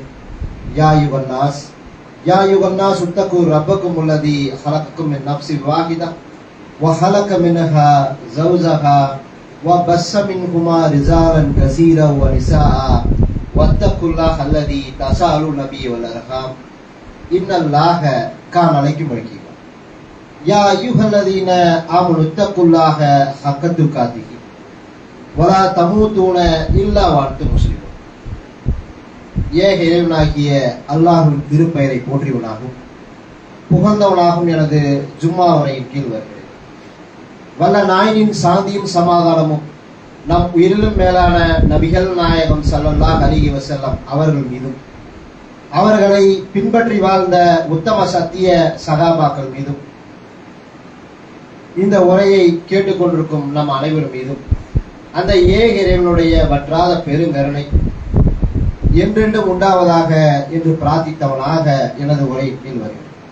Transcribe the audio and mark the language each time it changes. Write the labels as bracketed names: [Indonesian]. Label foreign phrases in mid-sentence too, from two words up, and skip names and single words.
[Arabic] يا أيها الناس اتقوا ربكم الذي خلقكم من نفس واحدة وخلق منها زوجها وبث منهما رجالا كثيرا ونساء واتقوا الله الذي تساءلون به والأرحام إن الله كان عليكم رقيبا. يا أيها الذين آمنوا اتقوا الله حق تقاته ولا تموتون إلا وأنتم مسلمون. [Tamil] ஏக இறைவனாகிய அல்லாஹ்வின் திருப்பெயரை போற்றியவனாகும் புகழ்ந்தவனாகும் எனது ஜும்மா உரையின் கீழ் வருகிறேன். வல்ல நாயனின் சாந்தியும் சமாதானமும் நம் உயிரிலும் மேலான நபிகள் நாயகம் [Arabic] صلى الله عليه وسلم [Tamil] அவர்கள் மீதும் அவர்களை பின்பற்றி வாழ்ந்த உத்தம சத்திய சகாபாக்கள் மீதும் இந்த உரையை கேட்டுக்கொண்டிருக்கும் நம் அனைவர் மீதும் அந்த ஏக இறைவனுடைய வற்றாத பெருங்கருணை என்றென்றும் உண்டாவதாக என்று பிரார்த்தித்தவனாக எனது உரை கீழ் வருகிறேன்.